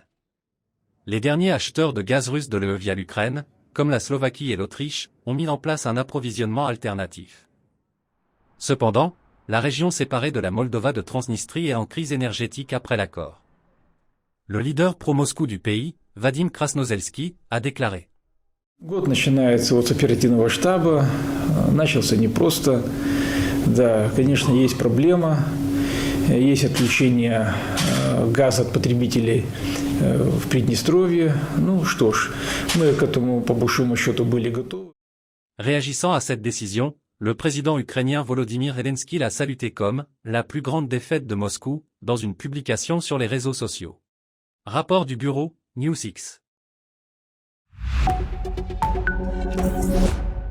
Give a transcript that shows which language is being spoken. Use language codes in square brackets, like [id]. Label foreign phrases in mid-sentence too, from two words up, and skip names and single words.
[fr] Les derniers acheteurs de gaz russe de l'UE via l'Ukraine, comme la Slovaquie et l'Autriche, ont mis en place un approvisionnement alternatif. Cependant, la région séparée de la Moldova de Transnistrie est en crise énergétique après l'accord. Le leader pro-Moscou du pays, Vadim Krasnozelski, a déclaré. [ru] Год начинается вот с оперативного штаба, начался непросто, да, конечно, есть проблема, есть отключение газа от потребителей в Приднестровье, ну что ж, мы к этому по большому счету были готовы. [fr] Réagissant à cette décision, le président ukrainien Volodymyr Zelensky l'a saluté comme « la plus grande défaite de Moscou » dans une publication sur les réseaux sociaux. Rapport du bureau, NewsX.